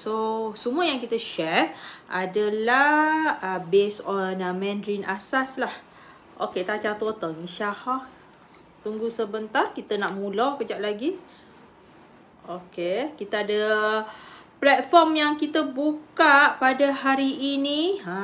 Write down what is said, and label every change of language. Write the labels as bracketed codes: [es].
[ms] So, semua yang kita share adalah based on Mandarin asas lah. [zh] Okay, 大家多等一下哈. [ms] Tunggu sebentar, kita nak mula kejap lagi. Okay, kita ada platform yang kita buka pada hari ini.